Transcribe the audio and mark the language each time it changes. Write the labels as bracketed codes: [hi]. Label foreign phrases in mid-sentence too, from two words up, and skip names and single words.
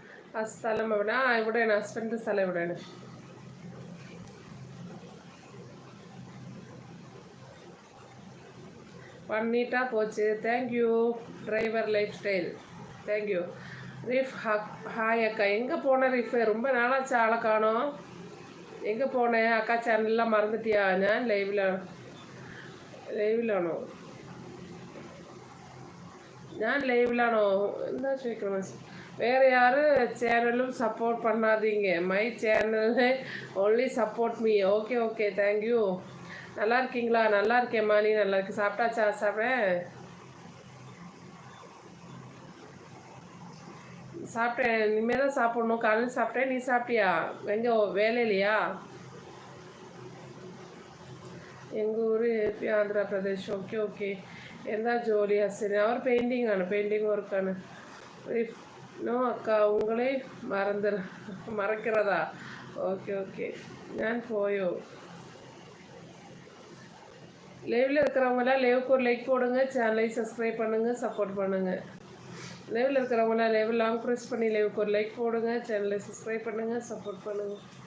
[ml] ആ സ്ഥലം എവിടെ? ആ ഇവിടെയാണ്, ഹസ്ബൻഡിൻ്റെ സ്ഥലം ഇവിടെയാണ്. [ta] பண்ணிட்டா போச்சு. [en] thank you driver life style. thank you Reef. [ta] ஹாய் அக்கா, எங்கே போன ரீஃப்? ரொம்ப நாளாச்சு, ஆளை காணோம். எங்க போனே அக்கா? சேனலெல்லாம் மறந்திட்டியா? [ml] ഞാൻ ലൈവിലാണോ? ഞാൻ ലൈവിലാണോ എന്താ ചോദിക്കണം. [ta] வேறு யாரும் சேனலும் சப்போர்ட் பண்ணாதீங்க. [en] my channel only support me. okay okay, thank you. [ta] நல்லா இருக்கீங்களா? நல்லா இருக்கேம்மா. நீ நல்லா இருக்கு? சாப்பிட்டாச்சா? சாப்பிட்டேன். இனிமேல் தான் சாப்பிட்ணும். காலையில் சாப்பிட்டேன். நீ சாப்பிட்டியா? எங்கே வேலையிலையா? எங்கள் ஊர் ஏபி, ஆந்திரா பிரதேஷ். ஓகே ஓகே. [ml] എന്താ ജോലി ഹസ്സിന്? അവർ പെയിൻറ്റിങ് ആണ്, പെയിൻറ്റിങ് വർക്കാണ്. [ta] நோ அக்கா, உங்களே மறக்கிறதா? ஓகே ஓகே. ഞാൻ போயோ. லைவில் இருக்கிறவங்களாம் லைவுக்கு ஒரு லைக் போடுங்க, சேனலை சப்ஸ்கிரைப் பண்ணுங்கள், சப்போர்ட் பண்ணுங்கள். லைவில் இருக்கிறவங்களாம் [en] live long press [ta] பண்ணி லைவுக்கு ஒரு லைக் போடுங்க, சேனலை சப்ஸ்கிரைப் பண்ணுங்கள், சப்போர்ட் பண்ணுங்கள்.